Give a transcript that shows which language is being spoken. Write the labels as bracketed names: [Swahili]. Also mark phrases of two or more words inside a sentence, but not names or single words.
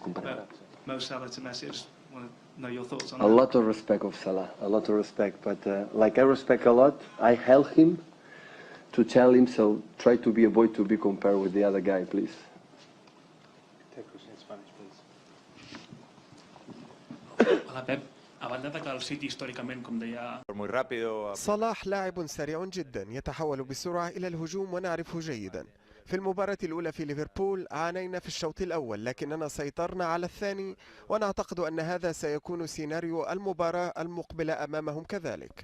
[English] Mo Salah to Messi. I just want to know your thoughts on that. A lot of respect of Salah, a lot of respect. But like I respect a lot, I help him to tell him, so try to be avoid to be compared with the other guy, please. Take question in Spanish, please. [Catalan] Hola Pep, a banda atacar el City históricament, com deia... [Arabic] صلاح لاعب سريع جدا يتحول بسرعة إلى الهجوم ونعرفه جيدا. في المباراة الأولى في ليفربول عانينا في الشوط الأول، لكننا سيطرنا على الثاني، ونعتقد أن هذا سيكون سيناريو المباراة المقبلة أمامهم كذلك.